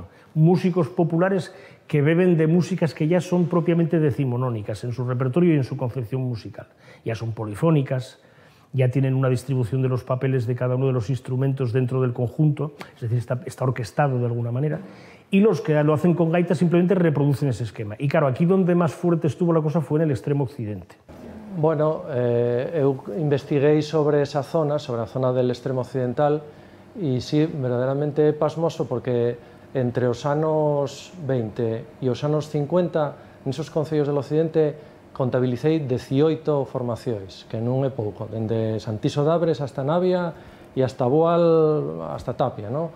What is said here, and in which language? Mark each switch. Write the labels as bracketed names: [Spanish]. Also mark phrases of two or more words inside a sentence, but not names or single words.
[Spanish] Músicos populares que beben de músicas que ya son propiamente decimonónicas en su repertorio y en su concepción musical. Ya son polifónicas, ya tienen una distribución de los papeles de cada uno de los instrumentos dentro del conjunto, es decir, está orquestado de alguna manera, y los que lo hacen con gaita simplemente reproducen ese esquema. Y claro, aquí donde más fuerte estuvo la cosa fue en el extremo occidente. [Galician] Bueno, eu investiguei sobre esa zona, sobre a zona del extremo occidental, e sí, verdadeiramente pasmoso, porque entre os anos 20 e os anos 50, nesos concellos del occidente, contabilicei 18 formacións, que non é pouco, dende Santiso d'Abres hasta Navia e hasta Boal, hasta Tapia, ¿no?